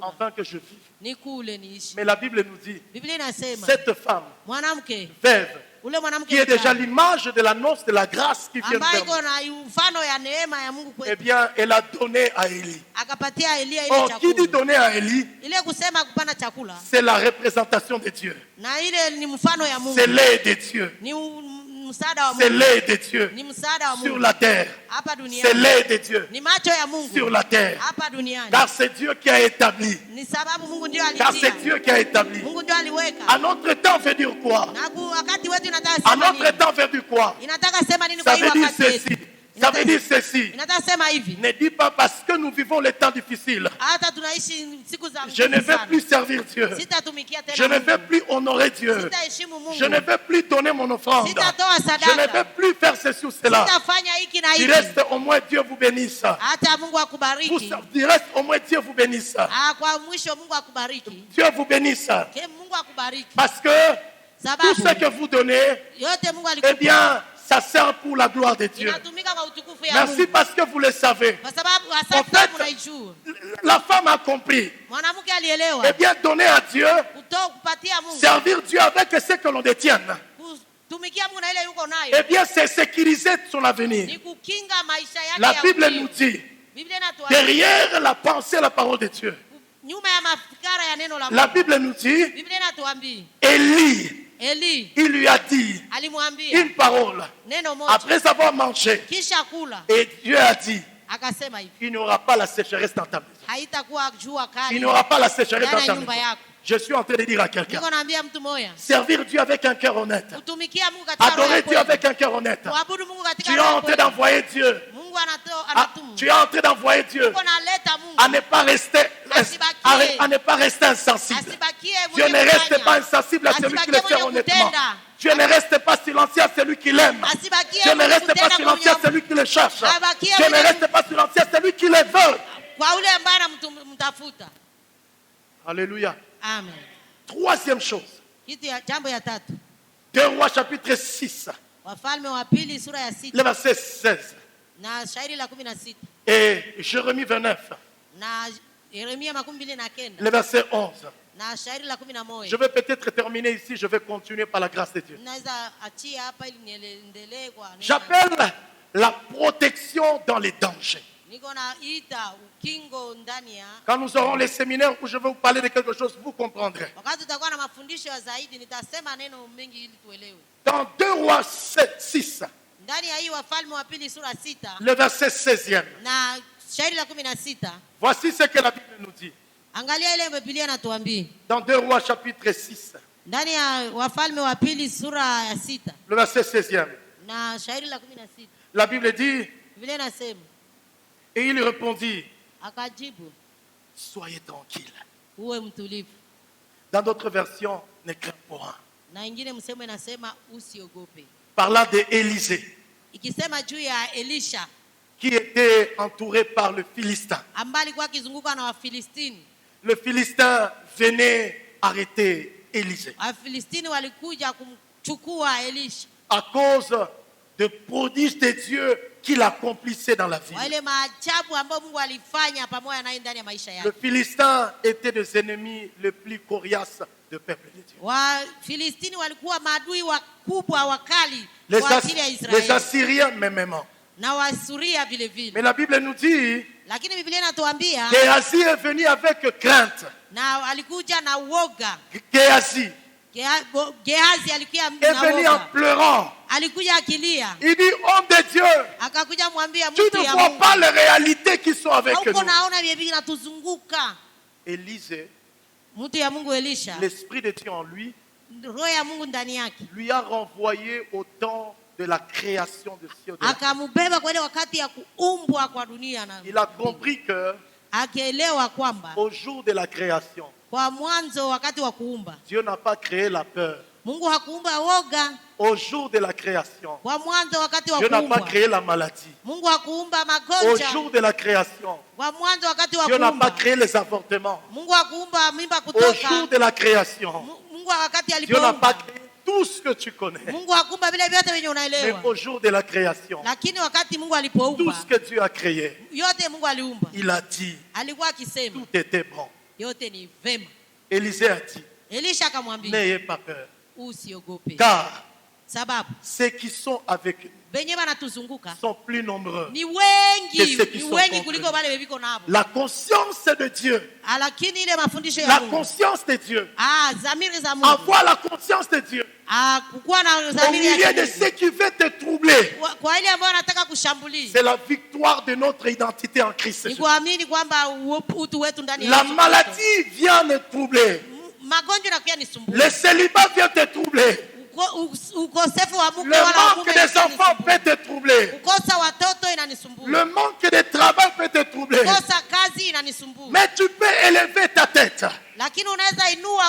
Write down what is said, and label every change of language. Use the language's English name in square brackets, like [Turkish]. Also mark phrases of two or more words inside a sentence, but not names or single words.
[French] afin que je vive. [Swahili] nikule niishi. [French] Mais la Bible nous dit, [Swahili] Biblia inasema [French] cette femme, [Swahili] mwanamke [French] veuve, [Swahili] ule mwanamke [French] qui est déjà [Swahili] mjane, [French] l'image de la noce de la grâce qui vient [Swahili] ambaye [French] vers nous, [Swahili] iko na mfano ya neema ya Mungu eh kwetu, [French] bien, elle a donné à Élie. [Swahili] akapatia Elia ile [French] Or, qui dit [Swahili] chakula. [French] donner à Élie, [Swahili] Ile kusema kupana chakula, [French] c'est la représentation de Dieu. [Swahili] na ile ni mfano ya Mungu, [French] C'est l'aide de Dieu. [Swahili] ni msaada wa [French] C'est [Swahili] Mungu, [French] l'aide de Dieu [Swahili] ni msaada wa [French] sur [Swahili] Mungu [French] la terre. [Swahili] hapa [French] C'est [Swahili] duniani, [French] l'aide de Dieu [Swahili] ni macho ya Mungu [French] sur la terre. [Swahili] hapa duniani, [French] Car c'est Dieu qui a établi. [Swahili] ni sababu Mungu ndio [French] Car [Swahili] alitia, [French] c'est Dieu qui a établi. [Swahili] Mungu ndio aliweka. [French] À notre temps, veut dire quoi? [Swahili] Na wakati wetu inataka [French] À [Swahili] sema [French] notre [Swahili] nini? [French] temps, veut dire quoi? [Swahili] Inataka sema nini kwa [French] Ça [Swahili] hii [French] veut dire [Swahili] wakati wetu? [French] ceci. Ça veut dire ceci. [Swahili] Inataka sema hivi, [French] Ne dis pas parce que nous vivons les temps difficiles. [Swahili] hata tunaishi siku za [French] Je ne [Swahili] ngumu [French] vais [Swahili] sana, [French] plus servir Dieu. [Swahili] sitatumikia [French] Je [Swahili] tena [French] ne vais [Swahili] Mungu, [French] plus honorer Dieu. [Swahili] sitaheshimu [French] Je ne [Swahili] Mungu, [French] vais plus donner mon offrande. [Swahili] sitatoa [French] Je ne vais [Swahili] sadaka, [French] plus faire ceci ou cela. [Swahili] sitafanya hiki na [French] Du [Swahili] hiki. [French] reste, au moins Dieu vous bénisse. [Swahili] Hata Mungu akubariki. [French] Du reste, au moins Dieu vous bénisse. [Swahili] Kwa mwisho Mungu akubariki. [French] Dieu vous bénisse. [Swahili] Ke Mungu akubariki. [French] Parce que tout ce [Swahili] Sababu [French] que vous donnez, [Swahili] yote Mungu eh alikupa [French] bien, ça sert pour la gloire de Dieu. [Swahili] inatumika kwa utukufu ya [French] Merci [Swahili] Mungu. [French] parce que vous le savez. [Swahili] Kwa sababu [French] En [Swahili] asante [French] fait, [Swahili] sana unaijua. [French] la femme a compris. [Swahili] Mwanamke alielewa [French] Eh bien, donner à Dieu, [Swahili] kupatia Mungu, [French] servir Dieu avec ce que l'on détient. [Swahili] kutumikia Mungu na ile yuko [French] Eh [Swahili] nayo, [French] bien, c'est sécuriser son avenir. [Swahili] ni kukinga maisha yake [French] La [Swahili] ya [French] Bible [Swahili] ujio. [French] nous dit, [Swahili] Biblia inatuambia [French] derrière la pensée, la parole de Dieu, [Swahili] nyuma ya mafikara ya neno la [French] la [Swahili] Mungu. [French] Bible nous dit, [Swahili] Biblia inatuambia [French] Élie, [Swahili] Eli [French] il lui a dit [Swahili] alimwambia [French] une parole [Swahili] neno moja, [French] après avoir mangé. [Swahili] kisha kula [French] Et Dieu a dit, [Swahili] akasema hivi, [French] il n'y aura pas la sécheresse dans ta maison. [Swahili] haitakuwa jua [French] Il [Swahili] kali [French] n'y aura pas la sécheresse dans [Swahili] ndani [French] ta [Swahili] ya nyumba [French] maison. [Swahili] yako. [French] Je suis en train de dire à quelqu'un, [Swahili] Niko naambia mtu moja, [French] servir Dieu avec un cœur honnête. [Swahili] kutumikia Mungu katika roho [French] Adorer [Swahili] ya [French] Dieu [Swahili] kweli, [French] avec un cœur honnête. [Swahili] kuabudu Mungu katika [French] Tu es [Swahili] roho [French] en [Swahili] ya [French] train [Swahili] kweli. [French] d'envoyer Dieu. [Swahili] Mungu Ah, anatuma, [French] tu es en train d'envoyer Dieu [Swahili] Mungu analeta Mungu, [French] à ne pas rester, à ne pas rester insensible. [Swahili] asibakie [French] Dieu [Swahili] mwenye [French] ne reste [Swahili] kufanya, [French] pas insensible à celui qui le [Swahili] asibakie [French] fait [Swahili] mwenye [French] honnêtement. [Swahili] kutenda, [French] Dieu ne reste pas silencieux à celui qui l'aime. [Swahili] asibakie [French] Dieu ne [Swahili] mwenye [French] reste pas [Swahili] kutenda [French] silencieux à [Swahili] kwa [French] celui qui le cherche. [Swahili] Abakie [French] Dieu ne [Swahili] mwenye- [French] reste pas silencieux à celui qui le veut. [Swahili] kwa ule ambaye anamtafuta. [French] Alléluia. [Swahili] Amen. [French] Troisième chose. [Swahili] Jambo ya tatu, [French] 2 Rois chapitre 6, [Swahili] Wafalme wa pili sura ya [French] le [Swahili] 6 [French] verset 16 [Swahili] na shairi la 16 [French] et Jérémie 29, [Swahili] na Yeremia 29 [French] le verset 11. [Swahili] na shairi la 11. [French] Je vais peut-être terminer ici, je vais continuer par la grâce de Dieu. [Swahili] Naweza achia hapa ili niendelee kwa neema. [French] J'appelle la protection dans les dangers. [Swahili] Niko naita ukingo ndani ya, [French] Quand nous aurons les séminaires où je vais vous parler de quelque chose, vous comprendrez. [Swahili] wakati tutakuwa na mafundisho ya zaidi nitasema neno mengi ili tuelewe. [French] Dans 2 Rois 6, [Swahili] Ndani ya hii Wafalme wa pili sura 6 [French] le verset 16e, [Swahili] na shairi la 16, [French] voici ce que la Bible nous dit. [Swahili] angalia ile Biblia inatuambia [French] Dans 2 Rois chapitre 6, [Swahili] ndani ya Wafalme wa pili sura ya 6 [French] le verset 16e, [Swahili] na shairi la 16. [French] la Bible dit, [Swahili] Biblia inasema, [French] et il répondit, [Swahili] akajibu, [French] soyez tranquille. [Swahili] uwe mtulivu. [French] Dans d'autres versions, ne crains point. [Swahili] Na ingine msemo inasema usiogope, [French] Parlant d'Élisée, [Swahili] ikisema juu ya Elisha [French] qui était entouré par le Philistin. [Swahili] ambaye alikuwa akizungukwa na Wafilistini. [French] Le Philistin venait arrêter Élisée [Swahili] Wafilistini walikuja kumchukua Elisha [French] à cause de prodiges de Dieu qu'il accomplissait dans la vie. [Swahili] kwa ile maajabu ambayo Mungu alifanya pamoja naye ndani ya maisha [French] Le [Swahili] yake. [French] Philistin était des ennemis les plus coriaces du peuple de Dieu. [Swahili] Wafilistini walikuwa maadui wakubwa wakali [French] Les, [Swahili] kwa ajili ya [French] les [Swahili] Israeli [French] Assyriens même. [Swahili] na Wasuria vile [French] Mais [Swahili] vile, [French] la Bible nous dit [Swahili] lakini Biblia inatuambia [French] Géasi est venu avec crainte. [Swahili] na alikuja na uoga. [French] Géasi [Swahili] Gehazi alikuja [French] est [Swahili] na [French] venu en [Swahili] uoga, [French] pleurant. [Swahili] alikuja akilia, [French] Il dit, homme de Dieu, [Swahili] akakuja mwambia [French] tu [Swahili] mtu [French] ne [Swahili] ya [French] vois [Swahili] Mungu, [French] pas les réalités qui sont avec [Swahili] hauko [French] nous. [Swahili] naona vile vinatuzunguka. [French] Élisée, [Swahili] Mtu ya Mungu Elisha, [French] l'Esprit de Dieu en lui, [Swahili] roho ya Mungu ndani yake, [French] lui a renvoyé au temps de la création de cieux. de la terre. [Swahili] akamubeba kwa ile wakati ya kuumbwa kwa dunia, na [French] Il a compris que [Swahili] akielewa kwamba [French] au jour de la création, [Swahili] kwa mwanzo, wakati wa kuumba, [French] Dieu n'a pas créé la peur. [Swahili] Mungu hakuumba woga. [French] Au jour de la création, [Swahili] Kwa mwanzo, wakati wa [French] Dieu n'a pas [Swahili] kuumba, [French] créé la maladie. [Swahili] Mungu hakuumba [French] Au [Swahili] magonjwa. [French] jour de la création, [Swahili] Kwa mwanzo, wakati wa [French] Dieu n'a pas [Swahili] kuumba, [French] créé les avortements. [Swahili] Mungu hakuumba mimba [French] Au [Swahili] kutoka. [French] jour de la création, [Swahili] Mungu wakati [French] Dieu n'a pas [Swahili] alipoumba, [French] créé tout ce que tu connais. [Swahili] Mungu hakuumba vile vyote venye [French] Mais [Swahili] unaelewa, [French] au jour de la création, [Swahili] lakini wakati Mungu [French] tout [Swahili] alipoumba [French] ce que Dieu a créé, [Swahili] yote, Mungu aliumba, [French] il a dit, [Swahili] alikuwa akisema [French] tout était bon. [Swahili] yote ni vema. [French] Élisée a dit, [Swahili] Elisha akamwambia [French] n'ayez pas peur, [Swahili] usiogope, [French] car [Swahili] sababu [French] ceux qui sont avec nous [Swahili] benye banatuzunguka [French] sont plus nombreux [Swahili] ni [French] que [Swahili] wengi, [French] ceux qui [Swahili] ni [French] sont [Swahili] wengi [French] contre [Swahili] kuliko [French] nous. [Swahili] wale bebiko nabo. [French] La conscience de Dieu, [Swahili] Lakini ile mafundisho ya [French] la [Swahili] Mungu, [French] conscience de Dieu, [Swahili] zamiri za Mungu, [French] avoir la conscience de Dieu [Swahili] kukuwa na [French] au [Swahili] zamiri [French] milieu [Swahili] ya [French] de [Swahili] Mungu, [French] ceux qui veulent te troubler, [Swahili] kwa ile ambayo anataka kushambulia, [French] c'est la victoire de notre identité en Christ [Swahili] ni [French] Jésus. [Swahili] kuamini kwamba utu wetu ndani ya [French] La [Swahili] Yesu Kristo. [French] maladie vient me troubler. [Swahili] Magonjwa na pia nisumbua. [French] Le célibat vient te troubler. [Swahili] Ukosefu wa mke [French] Le [Swahili] wala [French] manque [Swahili] mume [French] des enfants peut te troubler. [Swahili] kukosa watoto inanisumbua. [French] Le manque de travail peut te troubler. [Swahili] Kukosa kazi inanisumbua. [French] Mais tu peux élever ta tête [Swahili] Lakini unaweza inua